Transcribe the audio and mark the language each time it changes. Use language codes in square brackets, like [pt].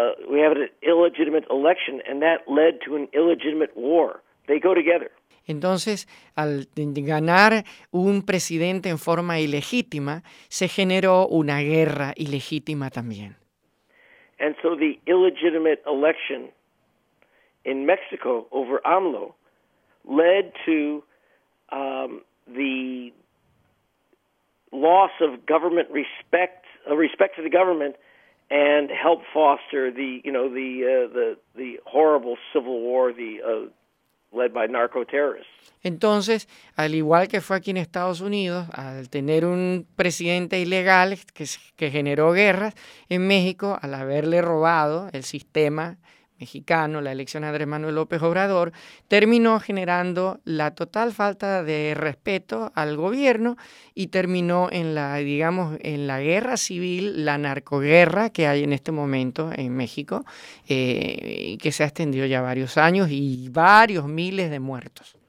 [en] We have an illegitimate election, and that led to an illegitimate war. They go together. [es] Entonces, al ganar un presidente en forma ilegítima, se generó una guerra ilegítima también. [en] And so the illegitimate election in Mexico over AMLO led to the loss of government respect to the government, and help foster the horrible civil war led by narco-terrorists. [es] Entonces, al igual que fue aquí en Estados Unidos, al tener un presidente ilegal que generó guerras en México, al haberle robado el sistema mexicano, la elección de Andrés Manuel López Obrador, terminó generando la total falta de respeto al gobierno y terminó en la guerra civil, la narcoguerra que hay en este momento en México, que se ha extendido ya varios años y varios miles de muertos.